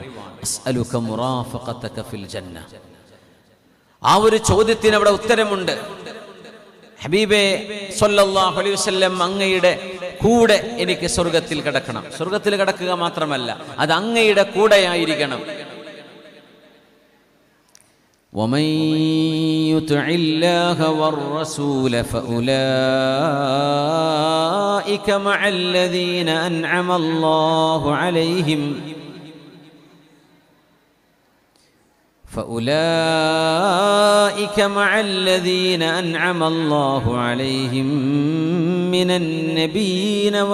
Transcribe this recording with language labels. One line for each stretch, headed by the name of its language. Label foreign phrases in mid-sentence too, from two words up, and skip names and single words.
Arabic: أسألك مرافقتك في الجنة.
Malayalam: ആ ഒരു ചോദ്യത്തിന് അവിടെ ഉത്തരമുണ്ട്. ഹബീബേ
Arabic: صلى الله عليه وسلم
Malayalam: അങ്ങയുടെ കൂടെ എനിക്ക് സ്വർഗത്തിൽ കിടക്കണം. സ്വർഗത്തിൽ കിടക്കുക മാത്രമല്ല, അത് അങ്ങയുടെ കൂടെയായിരിക്കണം.
Arabic: ومن يطع الله والرسول فأولئك مع الذين أنعم الله عليهم أنعم الله عليهم من النبيين